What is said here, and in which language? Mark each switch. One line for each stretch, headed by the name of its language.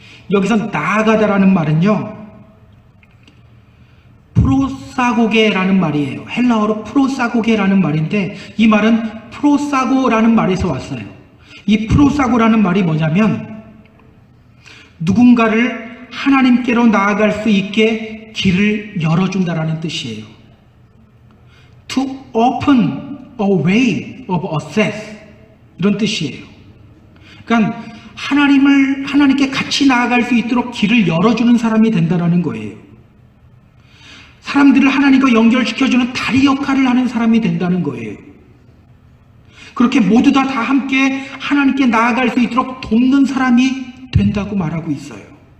Korean: 여기서 나아가다라는 말은요, 프로사고게라는 말이에요. 헬라어로 프로사고게라는 말인데 이 말은 프로사고라는 말에서 왔어요. 이 프로사고라는 말이 뭐냐면 누군가를 하나님께로 나아갈 수 있게 길을 열어준다라는 뜻이에요.
English: To open a way of access,
Korean: 이런 뜻이에요. 그러니까 하나님께 같이 나아갈 수 있도록 길을 열어주는 사람이 된다는 거예요. 사람들을 하나님과 연결시켜주는 다리 역할을 하는 사람이 된다는 거예요. 그렇게 모두 다 함께 하나님께 나아갈 수 있도록 돕는 사람이 된다고 말하고 있어요.